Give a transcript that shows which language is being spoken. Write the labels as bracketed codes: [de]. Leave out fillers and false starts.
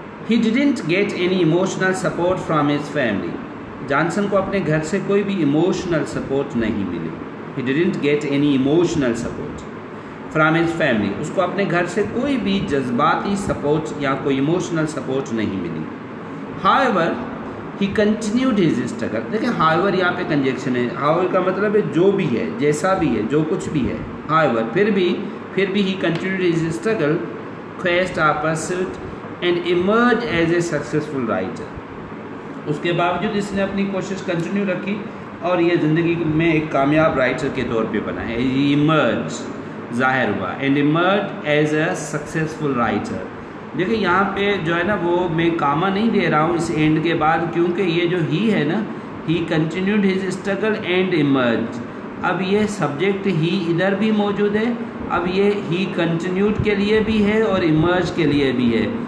[en] he didn't get any emotional support from his family, [ur] Johnson کو اپنے گھر سے کوئی بھی ایموشنل سپورٹ نہیں ملی. [en] he didn't get any emotional support from his family, [ur] اس کو اپنے گھر سے کوئی بھی جذباتی سپورٹ یا کوئی ایموشنل سپورٹ نہیں ملی. [en] however he continued his struggle. [ur] دیکھیں however یہاں پہ کنجیکشن ہے. however کا مطلب ہے جو بھی ہے, جیسا بھی ہے, جو کچھ بھی ہے. [en] however [ur] پھر بھی [en] he continued his struggle, quest or pursuit, and emerged as a successful writer. [ur] اس کے باوجود اس نے اپنی کوشش کنٹینیو رکھی اور یہ زندگی میں ایک کامیاب رائٹر کے طور پہ بنا ہے. [en] emerge [ur] ظاہر ہوا, [en] And emerge as a successful writer. [ur] دیکھیں یہاں پہ جو ہے نا وہ میں کاما نہیں دے رہا ہوں اس اینڈ کے بعد, کیونکہ یہ جو ہی ہے نا, [en] he continued his struggle and emerge, [ur] اب یہ سبجیکٹ ہی ادھر بھی موجود ہے, اب یہ ہی کنٹینیوڈ کے لیے بھی ہے اور ایمرج کے لیے بھی ہے.